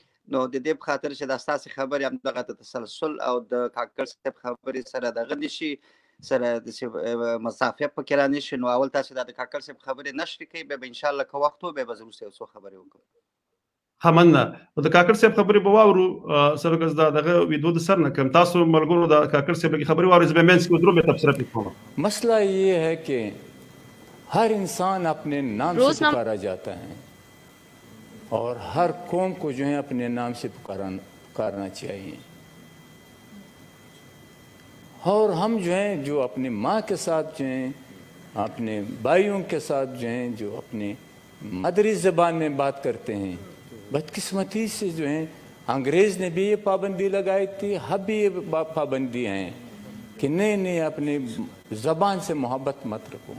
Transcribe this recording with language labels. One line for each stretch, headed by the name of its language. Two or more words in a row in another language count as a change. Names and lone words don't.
Pashto: نو د دې په خاطر چې دا ستاسې خبرې همدغه ته تسلسل او د کاکړ صاحب خبرې سره دغه نه شي سره داسې مسافه پکې را نه شي، نو اول تاسو دا د کاکړ صاحب خبرې نشرې کوئ، بیا به انشاءالله که وخت و بیا به زه وروسته یو څو خبرې وکړم. ها مننه. د کاکړ صاحب خبرې به واورو سره که زه دغه ویډیو د سر نه کړم. تاسو ملګرو د کاکړ صاحب لږې خبرې واورئ، زه بیا منځ کې ودرو بیا تبصره پرې کوم.
Urdu: مسئلہ یہ ہے کہ ہر انسان اپنے نام سے پکارا جاتا ہے اور ہر قوم کو جو ہے اپنے نام سے پکارنا چاہیے. اور ہم جو ہیں جو اپنے ماں کے ساتھ جو ہیں اپنے بھائیوں کے ساتھ جو ہیں جو اپنے مادری زبان میں بات کرتے ہیں، بدقسمتی سے جو ہیں انگریز نے بھی یہ پابندی لگائی تھی، اب بھی یہ پابندی ہیں کہ نئے نئے اپنے زبان سے محبت مت رکھو.